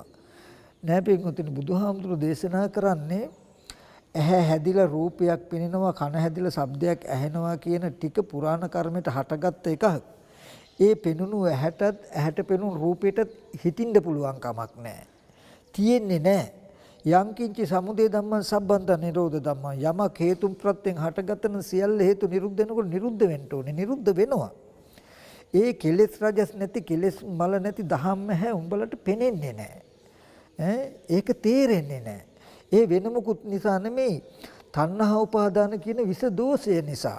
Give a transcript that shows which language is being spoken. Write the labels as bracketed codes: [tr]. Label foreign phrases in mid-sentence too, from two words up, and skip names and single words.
[si] නෑ පින්වතුනි, බුදුහාමුදුරුවෝ දේශනා කරන්නේ ඇහැ හැදිලා රූපයක් පෙනෙනවා, කන හැදිලා ශබ්දයක් ඇහෙනවා කියන ටික පුරාණ කර්මයට හටගත්ත එකක්. ඒ පෙනුණු ඇහැට පෙනුණු රූපයටත් හිතින්න පුළුවන් කමක් නැහැ. තියෙන්නේ නැහැ. [pi] යම් කිංචි සමුදය ධම්මං සම්බන්ත නිරෝධ ධම්මං. [si] යමක් හේතුන් ප්‍රත්‍යයෙන් හටගත්තන සියල්ල හේතු නිරුද්ධ වෙනකොට නිරුද්ධ වෙන්න ඕනේ. නිරුද්ධ වෙනවා. ඒ කෙලෙස් රජස් නැති කෙලෙස් මල නැති දහම් නැහැ උඹලට පෙනෙන්නේ නැහැ. ඒක තේරෙන්නේ නැහැ. ඒ වෙන මොකුත් නිසා නෙමෙයි. තණ්හා උපාදාන කියන විස දෝෂය නිසා.